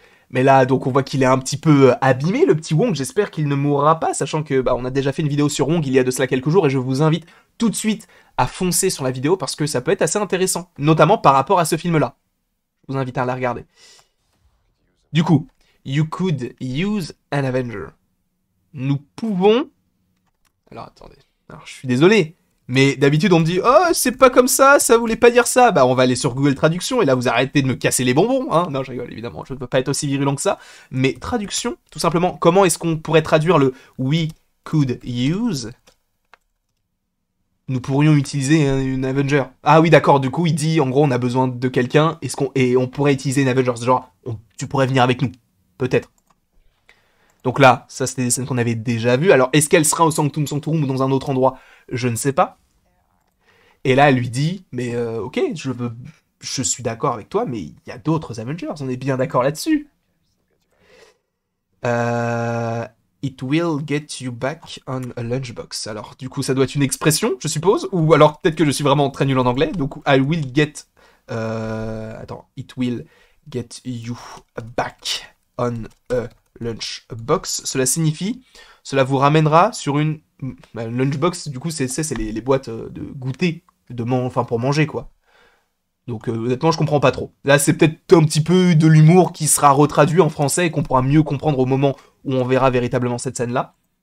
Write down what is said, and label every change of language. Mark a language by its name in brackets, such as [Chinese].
[French] Mais là, donc, on voit qu'il est un petit peu abîmé, le petit Wong. J'espère qu'il ne mourra pas, sachant que bah, on a déjà fait une vidéo sur Wong il y a de cela quelques jours, et je vous invite tout de suite à foncer sur la vidéo parce que ça peut être assez intéressant, notamment par rapport à ce film-là. Je vous invite à la regarder. Du coup, [English] you could use an Avenger. [French] Nous pouvons... Alors, attendez. Alors, je suis désolé. Mais d'habitude, on me dit oh, c'est pas comme ça voulait pas dire ça. Bah, on va aller sur Google Traduction et là, vous arrêtez de me casser les bonbons. Hein. Non, je rigole, évidemment, je ne peux pas être aussi virulent que ça. Mais traduction, tout simplement, comment est-ce qu'on pourrait traduire le [English] we could use? [French] Nous pourrions utiliser une Avenger. Ah oui, d'accord, du coup, il dit en gros, on a besoin de quelqu'un et on pourrait utiliser une Avenger. Genre, tu pourrais venir avec nous. Peut-être. Donc là, ça c'était des scènes qu'on avait déjà vues. Alors, est-ce qu'elle sera au Sanctum Sanctorum ou dans un autre endroit? Je ne sais pas. Et là, elle lui dit, mais ok, je suis d'accord avec toi, mais il y a d'autres Avengers, on est bien d'accord là-dessus. Euh, [English] It will get you back on a lunchbox. [French] Alors, du coup, ça doit être une expression, je suppose, ou alors peut-être que je suis vraiment très nul en anglais. [English] Donc, I will get... attends, it will get you back on a lunchbox. [French] Cela signifie, cela vous ramènera sur une... lunchbox, du coup, c'est les boîtes de goûter, enfin pour manger, quoi. Donc honnêtement, je comprends pas trop. Là, c'est peut-être un petit peu de l'humour qui sera retraduit en français et qu'on pourra mieux comprendre au moment où on verra véritablement cette scène-là.